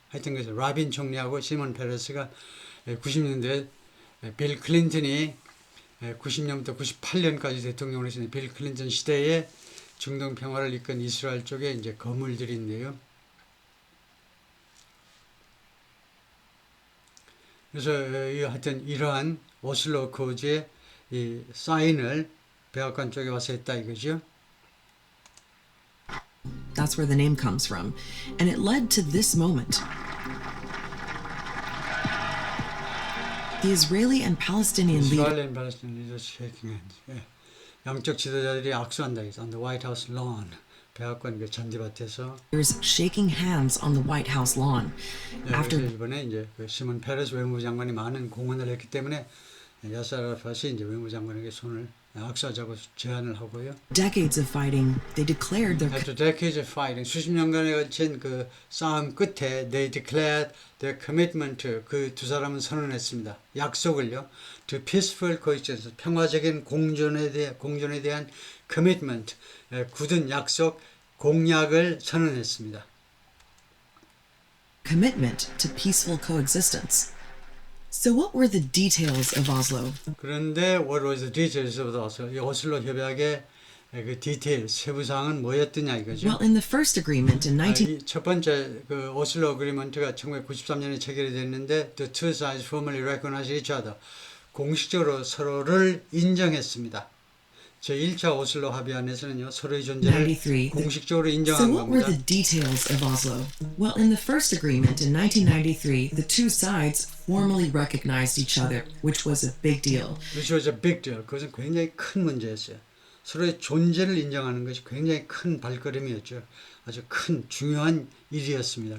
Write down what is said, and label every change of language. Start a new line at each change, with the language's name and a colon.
Korean: 하여튼 그래서 라빈 총리하고 시몬 페레스가 90년대 빌 클린턴이 90년부터 98년까지 대통령을 했는데 빌 클린턴 시대에 중동 평화를 이끈 이스라엘 쪽에 이제 거물들인데요. 그래서 하여튼 이러한 오슬로 어코드의 이 사인을 백악관 쪽에 와서 했다 이거죠.
English: That's where the name comes from. And it led to this moment. The Israeli and Palestinian leaders Israel and Palestinian leaders shaking hands.
Korean: 양쪽 지도자들이 악수한다 해서
English: on the White House lawn.
Korean: 백악관 그 잔디밭에서.
English: shaking hands on the White House lawn.
Korean: 그래서 이번에 이제 그 시몬 페레스 외무부 장관이 많은 공헌을 했기 때문에 야스 아라fat이 이제 외무부 장관에게 손을 악수하자고 제안을 하고요.
English: Decades of fighting, they declared their After decades of fighting,
Korean: 수십 년간에 걸친 그 싸움 끝에
English: they declared their commitment to
Korean: 그 두 사람은 선언했습니다. 약속을요.
English: To peaceful coexistence,
Korean: 평화적인 공존에 대한 commitment, 굳은 약속, 공약을 선언했습니다.
English: commitment to peaceful coexistence. So what were the details of Oslo? 그런데 what was the details of Oslo?
Korean: 이 오슬로 협약의 그 디테일, 세부 사항은 뭐였더냐 이거죠.
English: Well, in the first agreement in 19
Korean: 첫 번째 그 오슬로 어그리먼트가 1993년에 체결이 됐는데
English: the two sides formally recognized each other.
Korean: 공식적으로 서로를 인정했습니다. 제1차 오슬로 합의안에서는요, 서로의 존재를
English: 93.
Korean: 공식적으로
English: So
Korean: 인정한
English: what were
Korean: 겁니다.
English: the details of Oslo? Well, in the first agreement in 1993, the two sides formally recognized each other, which was a big deal. Which was a big deal.
Korean: 그것은 굉장히 큰 문제였어요. 서로의 존재를 인정하는 것이 굉장히 큰 발걸음이었죠. 아주 큰 중요한 일이었습니다.